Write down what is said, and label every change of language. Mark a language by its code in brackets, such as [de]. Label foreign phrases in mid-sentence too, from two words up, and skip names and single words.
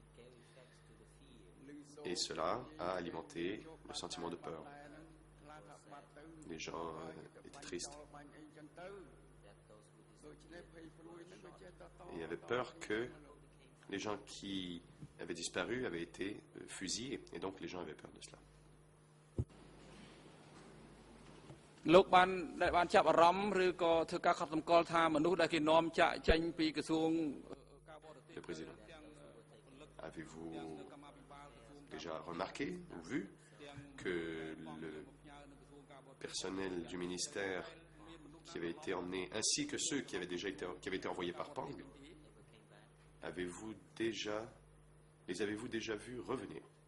[fr] Et cela a alimenté le sentiment de peur. Les gens étaient tristes. Et il avait peur que les gens qui avaient disparu avaient été fusillés. Et donc les gens avaient peur de cela. [km] លោកបានចាប់អារម្មណ៍ឬក៏ធ្វើការខកសម្គាល់ថាមនុស្សដែលគេនាំចាក់ចេញពីក្រសួងការបរទេស [fr] Le président, avez-vous déjà remarqué ou vu que le personnel du ministère qui avait été emmené, ainsi que ceux qui avaient été envoyés par Pang, les avez-vous déjà vus revenir?